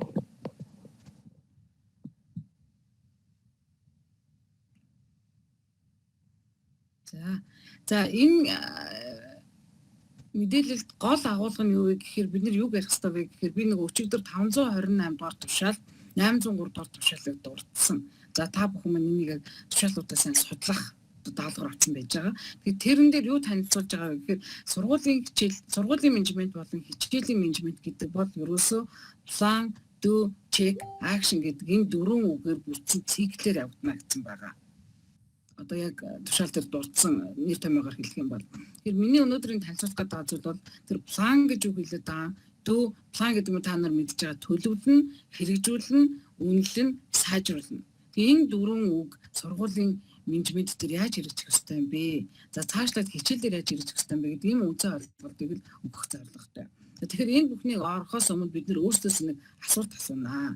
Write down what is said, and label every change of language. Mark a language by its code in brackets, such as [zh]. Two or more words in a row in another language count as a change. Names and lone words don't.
[mn] За энэ мэдээлэлд гол агуулга нь юу вэ гэхээр бид нар юг ярих хэрэгтэй вэ гэхээр би нэг өчигдөр 528 дугаар тушаал 803 дугаар тушаалыг дурдсан. За та бүхэн маань энийг тушаалуудаа сайн судлах даалгавар авсан байж байгаа. Тэгэхээр тэрэн дээр юу танилцуулж байгаа вэ гэхээр сургуулийн менежмент болон хичээлийн менежмент гэдэг бол ерөөсөө [en] plan, do, check, action [mn] гэдэг энэ дөрвөн үгээр бүрдсэн циклээр явагдана гэсэн байгаа. Одоо яг тушаал дээр дурдсан нэр томьёогоор хэлэх юм бол тэгэхээр миний өнөөдрийн танилцуулах гэдэг зүйл бол тэр plan гэж үг хэлээд байгаа. [en] Do, plan [mn] гэдэг нь та нар мэдж байгаа төлөвлөн, хэрэгжүүлнэ, үнэлнэ, сайжруулна. Энэ дөрвөн үг сургуулийн менежмент дээр яаж хэрэгжих ёстой юм бэ? За цаашлаад хичээл дээр яаж хэрэгжих ёстой юм бэ гэдэг ийм үнцэн ойлголтыг л өгөх зорилготой. Тэгэхээр энэ бүхнийг орохоос өмнө бид нэр өөрсдөөс нэг асуулт асуунаа.